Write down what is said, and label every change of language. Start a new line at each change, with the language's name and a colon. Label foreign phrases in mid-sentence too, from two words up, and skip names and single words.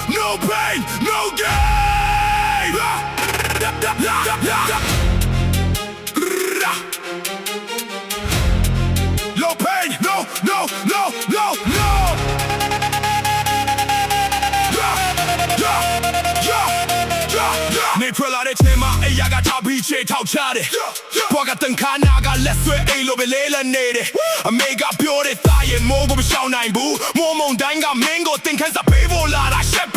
English: No pain, no gain. No pain, no, no, no, no, no.
Burmese: နေထွက်လာတဲ့ချိန်မှာအရာကထားပြီးချေထောက်ချတယ်ဘွားကတန်ခါနာကလက်ဆွဲအိမ်လိုပဲလေးလက်နေတယ်အမေကပြောတဲ့သားရဲ့မိုးကိုမရှောင်နိုင်ဘူးမိုးမုန်တိုင်းကမင်းကိုတင်ခန်းစားပေးဖို့လာတာရှက်